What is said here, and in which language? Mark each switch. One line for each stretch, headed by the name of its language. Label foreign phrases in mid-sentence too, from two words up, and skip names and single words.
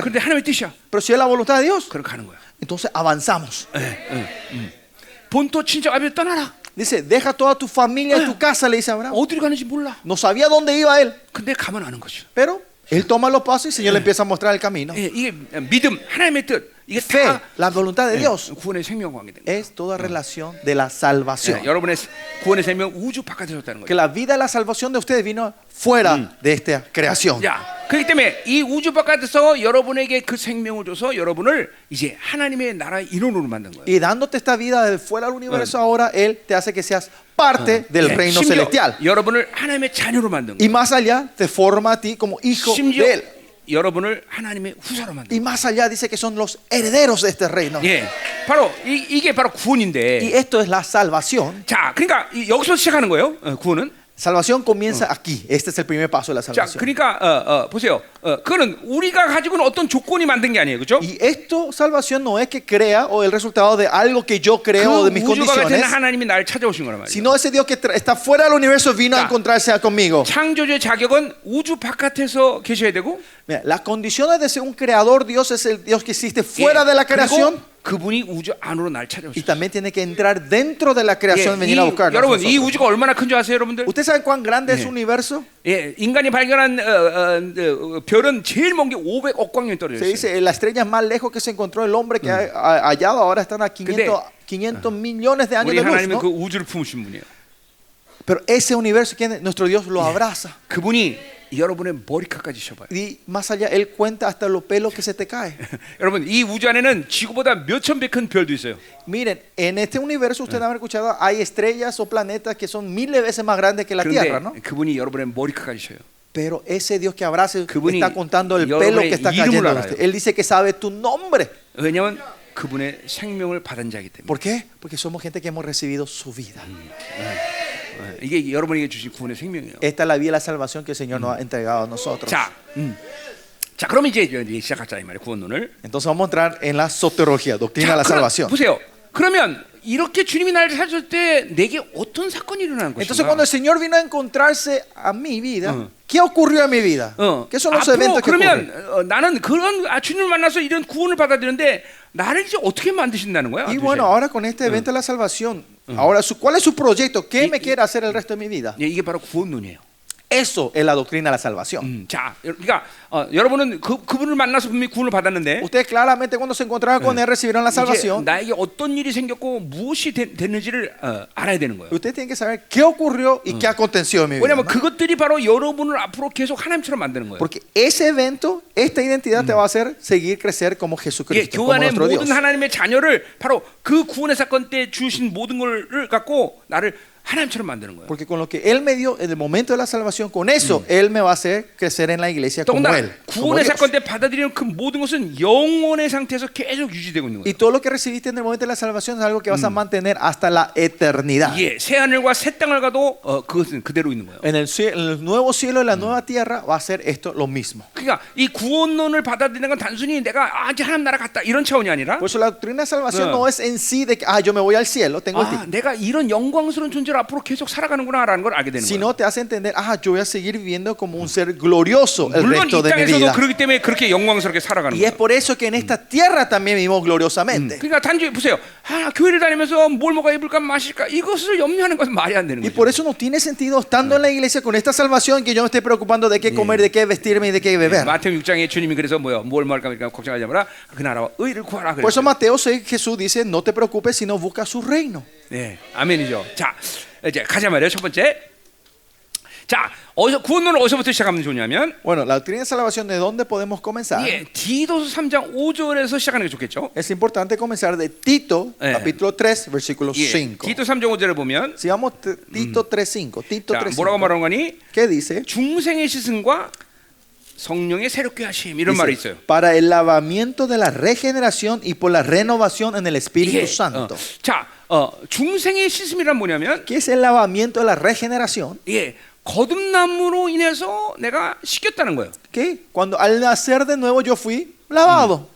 Korean: 그런데 하나님의 뜻이야.
Spanish: pero si es la voluntad de Dios,
Korean: 그렇게 하는 거야.
Spanish: entonces avanzamos.
Korean: 본토 친척 아비를 떠나라.
Spanish: Dice, deja toda tu familia y tu casa, le dice Abraham.
Korean: 어디로 가는지 몰라.
Spanish: No sabía dónde iba él,
Korean: 근데 가면 아는 거죠.
Spanish: pero Él toma los pasos y el Señor le empieza a mostrar el camino.
Korean: 예, 이게 믿음, 하나님의 뜻, 이게
Spanish: Fe,
Korean: 다
Spanish: la voluntad de Dios,
Korean: 구원의 생명 관계된 거예요.
Spanish: es toda relación de la salvación.
Korean: 여러분의 구원의 생명 우주 바깥에서 었다는
Spanish: Que
Korean: 거예요.
Spanish: la vida de la salvación de ustedes vino fuera de esta creación.
Korean: 자, 그렇기 때문에 이 우주 바깥에서 여러분에게 그 생명을 줘서 여러분을 이제 하나님의 나라의 일원으로 만든 거예요.
Spanish: Y dándote esta vida de fuera del universo ahora, Él te hace que seas parte del
Korean: 예,
Spanish: reino
Korean: 심지어
Spanish: celestial.
Korean: 여러분을 하나님의 자녀로 만든
Spanish: Y
Korean: 거예요.
Spanish: más allá, te forma a ti como hijo
Korean: 심지어
Spanish: de Él.
Korean: 여러분을 하나님의 후사로 만든
Spanish: Y más allá dice que son los herederos de este reino.
Korean: 거예요. 예, 바로 이게 바로
Spanish: Y
Korean: 구원인데.
Spanish: esto es la salvación.
Korean: 자, 그러니까 여기서 시작하는 거예요. 구원은.
Spanish: Salvación comienza aquí. Este es el primer paso de la
Korean: 자,
Spanish: salvación.
Korean: 그러니까 보세요. 그거는 우리가 가지고는 어떤 조건이 만든 게 아니에요, 그렇죠?
Spanish: Y esto, salvación, no es que crea o el resultado de algo que yo creo o de mis
Korean: 그 우주가 같은
Spanish: condiciones,
Korean: 하나님이 나를 찾아오신 거란 말이에요.
Spanish: sino ese Dios que está fuera del universo vino a
Korean: 자,
Spanish: encontrarse conmigo.
Korean: 창조주의 자격은 우주 바깥에서 계셔야 되고,
Spanish: Mira, las condiciones de ser un creador Dios es el Dios que existe fuera de la creación.
Korean: 그리고 그분이 우주 안으로 날
Spanish: Y
Korean: 찾아오셨어요.
Spanish: también tiene que entrar dentro de la creación, venir a buscarnos.
Korean: 여러분, 이
Spanish: nosotros.
Korean: 우주가 얼마나 큰 줄 아세요, 여러분들?
Spanish: ¿Ustedes saben cuán grande es el universo?
Korean: 예, 인간이 발견한 별은 제일 먼 게 500억 광년 떨어져
Spanish: Se
Korean: 있어요.
Spanish: dice, la estrella más lejos que se encontró el hombre que ha hallado ahora están a 500 millones de años
Korean: 우리
Spanish: de luz,
Korean: 하나님은
Spanish: ¿no?
Korean: 그 우주를 품으신 분이에요.
Spanish: Pero ese universo, nuestro Dios lo abraza.
Korean: 그분이 여러분의 머리카락까지 셔봐요.
Spanish: Y más allá, Él cuenta hasta los pelos que se te caen.
Korean: 여러분, 이 우주 안에는 지구보다 몇천 배 큰 별도 있어요.
Spanish: Miren, en este universo, ustedes han escuchado, hay estrellas o planetas que son miles veces más grandes que la Tierra, ¿no?
Korean: 그런데 그분이 여러분의 머리카락까지 셔요.
Spanish: Pero ese Dios que abraza
Korean: 그분이
Spanish: está contando el
Korean: 여러분의
Spanish: pelo que está
Korean: 이름을
Spanish: cayendo.
Korean: 알아요.
Spanish: Él dice que sabe tu nombre.
Korean: 왜냐하면 그분의 생명을 받은 자이기 때문에.
Spanish: ¿Por qué? Porque somos gente que hemos recibido su vida.
Korean: 이게 여러분에게 주신 구원의 생명이에요.
Spanish: Esta es la vida de la salvación que el Señor nos ha entregado a nosotros.
Korean: 자, 자, 그러면 이제 시작하자 이 말이에요. 구원론을.
Spanish: Entonces vamos a entrar en la soterología, doctrina de la salvación.
Korean: 보세요. 그러면 이렇게 주님이 나를 찾을 때 내게 어떤 사건이 일어나는
Spanish: Entonces
Korean: 것인가?
Spanish: cuando el Señor vino a encontrarse a mi vida, ¿qué ocurrió en mi vida? ¿Qué son los
Korean: 앞으로
Spanish: eventos que ocurren?
Korean: 그러면 나는 그런 주님을 만나서 이런 구원을 받아들였는데 나를 이제 어떻게 만드신다는 거야?
Spanish: Y bueno, ahora con este evento de la salvación, ahora ¿cuál es su proyecto? ¿Qué me quiere hacer el resto de mi vida?
Korean: 예, 이게 바로 구원론이에요.
Spanish: Eso es la doctrina de la salvación.
Korean: 자, 그러니까 여러분은 그분을 만나서 분명히 구원을 받았는데
Spanish: Ustedes claramente cuando se encontraron con Él recibieron la
Korean: 이제
Spanish: salvación.
Korean: 나에게 어떤 일이 생겼고 무엇이 됐는지를 알아야 되는 거예요.
Spanish: Ustedes tienen que saber qué ocurrió y qué aconteció en mi vida.
Korean: 왜냐하면
Spanish: ¿no?
Korean: 그것들이 바로 여러분을 앞으로 계속 하나님처럼 만드는 거예요.
Spanish: Porque ese evento, esta identidad te va a hacer seguir crecer como
Korean: 예,
Spanish: Jesucristo,
Korean: 교회
Spanish: como
Korean: 안에
Spanish: nuestro Dios.
Korean: 모든 하나님의 자녀를 바로 그 구원의 사건 때 주신 모든 걸 갖고 나를 하나님처럼 만드는 거예요.
Spanish: Porque con lo que Él me dio en el momento de la salvación, con eso Él me va a hacer crecer en la iglesia como
Korean: 더군다나
Spanish: Él. como
Korean: 구원의
Spanish: Dios.
Korean: 사건 때 받아들이는 그 모든 것은 영원의 상태에서 계속 유지되고 있는
Spanish: Y
Korean: 거예요.
Spanish: todo lo que recibiste en el momento de la salvación es algo que vas a mantener hasta la eternidad.
Korean: 예, 새 하늘과 새 땅을 가도 그것은 그대로 있는 거예요.
Spanish: En el nuevo cielo y la nueva tierra va a ser esto lo mismo.
Korean: 그러니까 이 구원론을 받아들이는 건 단순히 내가 이제 하나님 나라 갔다 이런 차원이 아니라
Spanish: Por eso la doctrina de salvación no es en sí de que yo me voy al cielo, tengo el título.
Korean: 내가 이런 영광스러운 존재로 앞으로 계속 살아가는구나라는 걸 알게 되는 거예요.
Spanish: Sino te hace entender, yo voy a seguir viviendo como un ser glorioso el
Korean: 물론
Spanish: resto
Korean: 이
Spanish: de mi
Korean: 땅에서도
Spanish: vida.
Korean: 그렇기 때문에 그렇게 영광스럽게 살아가는
Spanish: Y es
Korean: 거예요.
Spanish: por eso que en esta tierra también vivimos gloriosamente.
Korean: 그러니까 단지 보세요. 교회를 다니면서 뭘 먹어 입을까 마실까 이것을 염려하는 것은 말이 안 되는
Spanish: Y
Korean: 거죠.
Spanish: por eso no tiene sentido estando en la iglesia con esta salvación que yo me esté preocupando de qué comer, de qué vestirme y de qué beber.
Korean: 마태복음 6장에 주님이 그래서 뭘 먹을까 말까 걱정하지 마라. 그 나라와 의를 구하라
Spanish: Por eso
Korean: 그랬어요.
Spanish: Mateo 6 Jesús dice, no te preocupes sino busca su reino.
Korean: 네, 아멘이죠. 자, 이제 가자 말이에요. 첫 번째. 자, 구원론은 어디서부터 시작하면 좋냐면
Spanish: Bueno, la doctrina de salvación, ¿de dónde podemos comenzar?
Korean: 예, 디도서 3장 5절에서 시작하는 게 좋겠죠.
Spanish: Es importante comenzar de Tito, capítulo 3, versículo
Korean: 예,
Spanish: 5.
Korean: 디도 3장 5절을 보면
Spanish: Si vamos Tito 3:5, Tito
Korean: 자,
Spanish: 3:5.
Korean: 뭐라고 말하는 거니?
Spanish: ¿Qué dice?
Korean: 중생의 시승과 성령의 새롭게 하심 이런 말이
Spanish: Dice,
Korean: 있어요.
Spanish: para el lavamiento de la regeneración y por la renovación en el Espíritu
Korean: 이게,
Spanish: Santo.
Korean: 자, 중생의 씻음이란 뭐냐면
Spanish: ¿Qué es el lavamiento de la regeneración?
Korean: 예, 거듭남으로 인해서 내가 씻겼다는 거예요.
Spanish: Que cuando al nacer de nuevo yo fui lavado,